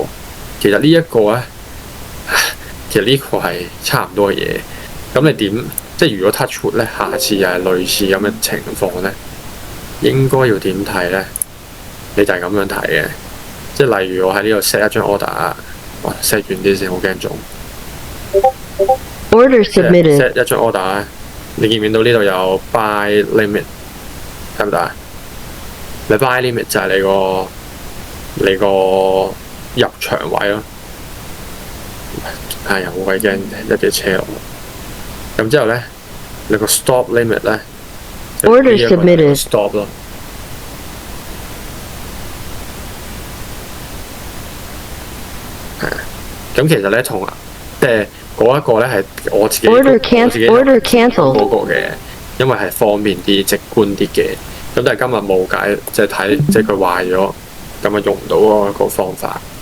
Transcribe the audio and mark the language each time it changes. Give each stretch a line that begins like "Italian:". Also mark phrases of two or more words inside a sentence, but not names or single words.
Cantonese: 其實呢一個咧，其實呢個係差唔多嘅嘢。咁你點？即係如果
English: touch wood
Cantonese: 咧，下次又係類似咁嘅情況咧，應該要點睇咧？你就係咁樣睇嘅。即係例如我喺呢度 set 一張 order， 哇 set 遠啲先，好驚中。
English: Order submitted.
Cantonese: set 一張 order， 你見唔見到呢度有
English: buy limit？
Cantonese: 睇唔睇啊？你
English: buy limit
Cantonese: 就係你個入場位咯。係啊，好鬼驚一隻車落。咁之後咧，你個
English: stop limit
Cantonese: 咧
English: Order submitted.
Cantonese: stop 咯。咁其實咧，同即係嗰一個咧係我自己
English: Order cancel
Cantonese: 嗰個嘅，因為係方便啲、直觀啲嘅。咁但係今日冇解，即係睇即係佢壞咗，咁啊用唔到嗰個方法。